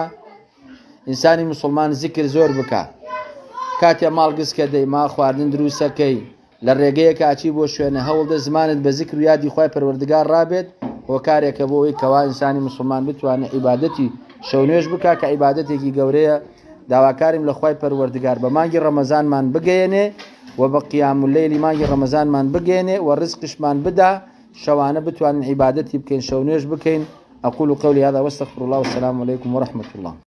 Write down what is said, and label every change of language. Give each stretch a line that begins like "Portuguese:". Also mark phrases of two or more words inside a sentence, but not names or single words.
Central Kurdish: ئینسانی مسلمان زیکر زۆر بکە کاتێ ماڵگزکە دەی ما خواردن دروستەکەی لە ڕێگەیەکە ئاچی بۆ شوێنە هەوڵدە زمانت بە زیکر و یادی خوای پەروەردگار ڕابێت هۆکارێکە بۆ ئەوەی کەوا ئینسانی مسلمان بتوانێت عیبادەتی شەونێژ بکە کە عیبادەتێکی گەورەیە داواکاریم لە خوای پەروەردگار بە مانگی ڕەمەزانمان بگەێنێ و بە قیام اللەیلی مانگی ڕەمەزانمان بگەێنێ و ڕزقشمان بدا شەوانە بتوانین عیبادەتی بکەین شەو نوێژ بکەین.
Arabic: أقول قولي هذا واستغفر الله والسلام عليكم ورحمة الله.